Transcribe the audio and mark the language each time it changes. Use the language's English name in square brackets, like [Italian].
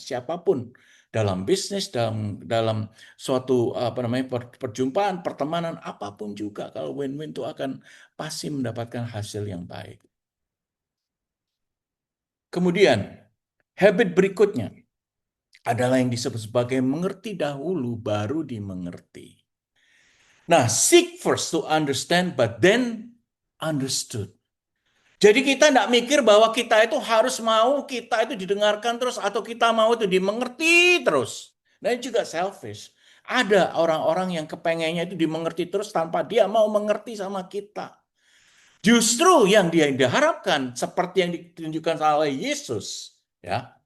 [Indonesian] Siapapun dalam bisnis, dalam suatu perjumpaan, pertemanan, apapun juga, kalau win-win itu akan pasti mendapatkan hasil yang baik. Kemudian, habit berikutnya adalah yang disebut sebagai mengerti dahulu baru dimengerti. [English] Nah, seek first to understand, but then understood. [Indonesian] Jadi kita tidak mikir bahwa kita itu harus mau kita itu didengarkan terus atau kita mau itu dimengerti terus. Nah, ini juga selfish. Ada orang-orang yang kepengennya itu dimengerti terus tanpa dia mau mengerti sama kita. Justru yang dia diharapkan seperti yang ditunjukkan oleh Yesus, ya.